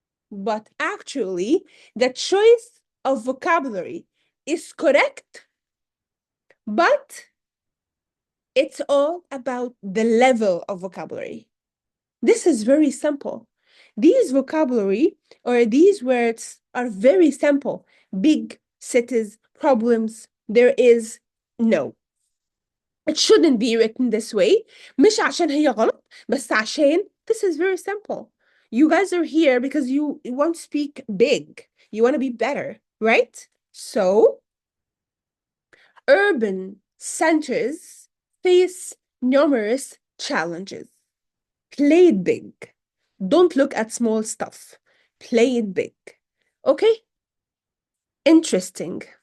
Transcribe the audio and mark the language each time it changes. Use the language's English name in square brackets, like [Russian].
[English] But actually, the choice of vocabulary is correct, but it's all about the level of vocabulary. This is very simple. These vocabulary or these words are very simple. Big cities, problems, there is no. It shouldn't be written this way. [Arabic] مش عشان هي غلط, بس عشان [English] this is very simple. You guys are here because you want to speak big. You want to be better, right? So, urban centers face numerous challenges. Play it big. Don't look at small stuff. Play it big. Okay? Interesting.